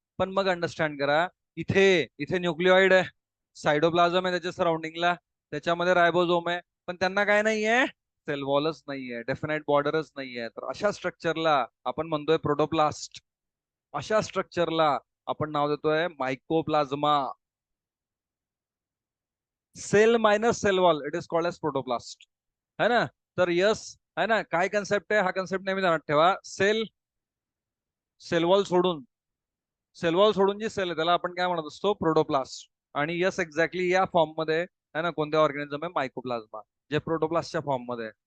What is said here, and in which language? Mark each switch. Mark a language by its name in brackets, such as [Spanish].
[Marathi] पण मग अंडरस्टँड करा, इथे इथे न्यूक्लिओइड आहे, सायटोप्लाझम आहे त्याच्या सराउंडिंगला, त्याच्यामध्ये रायबोझोम आहे, पण त्यांना काय नाहीये? सेल वॉलच नाहीये, डेफिनाइट बॉर्डरच नाहीये. तर अशा स्ट्रक्चरला आपण म्हणतोय प्रोटोप्लास्ट. अशा स्ट्रक्चरला आपण नाव देतोय मायकोप्लाझ्मा. [English] cell minus cell wall, it is called as protoplast, [Hindi] है ना. [Marathi] तर यस, [Hindi] है ना, [Marathi] काय कन्सेप्ट आहे? हा कन्सेप्ट नेहमी ध्यानात ठेवा. सेल, सेलवॉल सोडून, सेलवॉल सोडून जी सेल आहे त्याला आपण काय म्हणत असतो? प्रोटोप्लास्ट. आणि यस, एक्झॅक्टली या फॉर्म मध्ये, [Hindi] है ना, [Marathi] कोणत्या ऑर्गॅनिझम आहे? मायकोप्लाझ्मा, जे प्रोटोप्लास्टच्या फॉर्म मध्ये आहे.